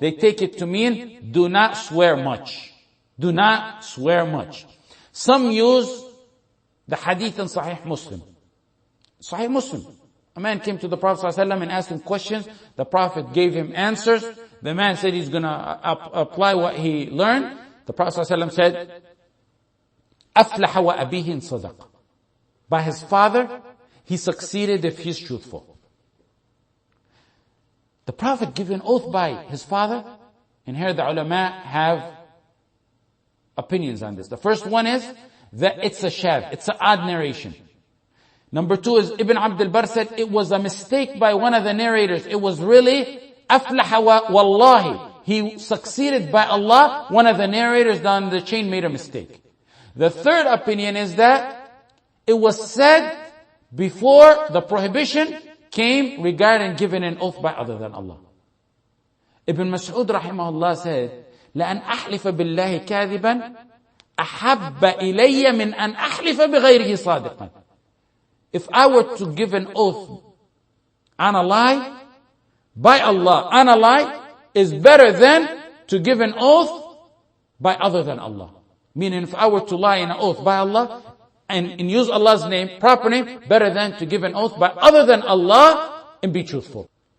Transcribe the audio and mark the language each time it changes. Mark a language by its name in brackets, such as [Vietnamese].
[English] They take it to mean, do not swear much. Do not swear much. Some use the hadith in Sahih Muslim. Sahih Muslim. A man came to the Prophet ﷺ and asked him questions. The Prophet gave him answers. The man said he's going to apply what he learned. The Prophet ﷺ said, [Arabic] أَفْلَحَ وَأَبِيهِ إِن صَدَقَ. [English] By his father, he succeeded if he's truthful. The Prophet gave an oath by his father, and here the ulama have opinions on this. The first one is that it's a shadh, it's an odd narration. Number two is Ibn Abd al-Barr said it was a mistake by one of the narrators. It was really [Arabic] أَفْلَحَ وَاللَّهِ. [English] He succeeded by Allah. One of the narrators down the chain made a mistake. The third opinion is that it was said before the prohibition came regarding giving an oath by other than Allah. Ibn Mas'ud rahimahullah said, [Arabic] لَأَنْ أَحْلِفَ بِاللَّهِ كَاذِبًا أَحَبَّ إِلَيَّ مِنْ أَنْ أَحْلِفَ بِغَيْرِهِ صَادِقًا. [English] If I were to give an oath on a lie, by Allah, on a lie, is better than to give an oath by other than Allah. Meaning if I were to lie in an oath by Allah, and use Allah's name, proper name, better than to give an oath by other than Allah and be truthful.